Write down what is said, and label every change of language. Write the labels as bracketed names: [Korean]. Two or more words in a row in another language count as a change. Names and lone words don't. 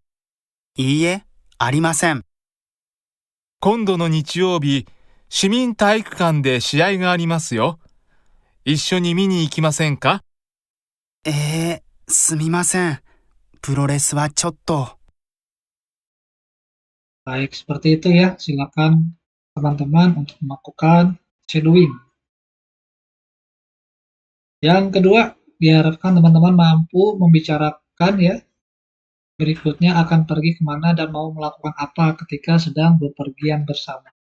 [Japanese] いいえ、ありません。今度の日曜日、市民体育館で試合がありますよ。一緒に見に行きませんか？すみません。プロレスはちょっと。 [Indonesian] Baik, seperti itu ya. Silakan teman-teman untuk melakukan shadowing. Yang kedua, diharapkan teman-teman mampu membicarakan ya, berikutnya akan pergi kemana dan mau melakukan apa ketika sedang bepergian bersama.